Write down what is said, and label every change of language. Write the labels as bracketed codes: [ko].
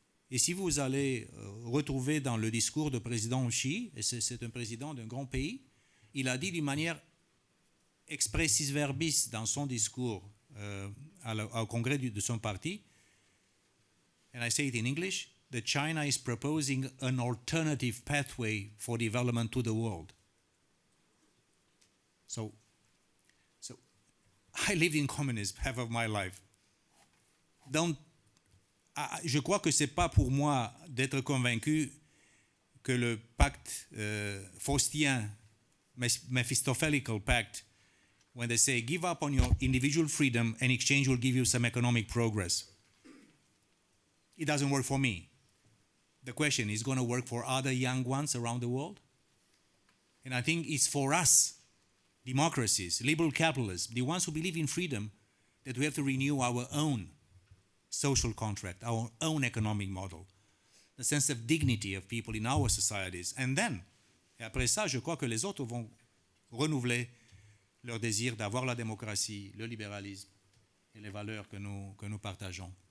[fr] Et si vous allez retrouver dans le discours du président Xi, et c'est un président d'un grand pays, il a dit d'une manière expressis verbis dans son discours au congrès de son parti, [en] and I say it in English, that China is proposing an alternative pathway for development to the world. So I lived in communism half of my life. [fr] Donc, je crois que ce n'est pas pour moi d'être convaincu que le pacte faustien, [en] Mephistophelical pact, when they say give up on your individual freedom and exchange will give you some economic progress. It doesn't work for me. The question is going to work for other young ones around the world? And I think it's for us, democracies, liberal capitalists, the ones who believe in freedom, that we have to renew our own social contract, our own economic model, the sense of dignity of people in our societies. And then, [fr] et après ça, je crois que les autres vont renouveler leur désir d'avoir la démocratie, le libéralisme et les valeurs que nous partageons.